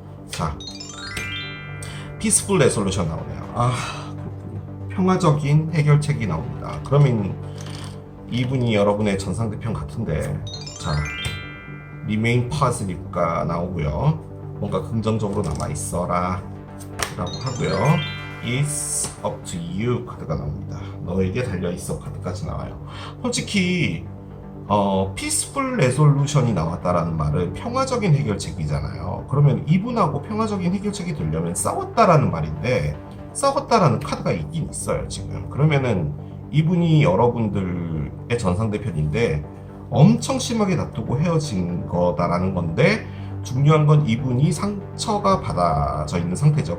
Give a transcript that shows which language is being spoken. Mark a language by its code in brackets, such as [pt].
[ko] 자, 피스풀 레솔루션 나오네요. 평화적인 해결책이 나옵니다. 그러면 이분이 여러분의 전상대편 같은데, 자, [en] remain positive [ko] 가 나오고요. 뭔가 긍정적으로 남아있어라 라고 하고요. [en] It's up to you [ko] 카드가 나옵니다. 너에게 달려있어 카드까지 나와요. 솔직히 peaceful resolution이 나왔다라는 말은 평화적인 해결책이잖아요. 그러면 이분하고 평화적인 해결책이 되려면 싸웠다라는 말인데, 싸웠다라는 카드가 있긴 있어요 지금. 그러면은 이분이 여러분들의 전상대편인데 엄청 심하게 다투고 헤어진 거다라는 건데, 중요한 건 이분이 상처가 받아져 있는 상태죠.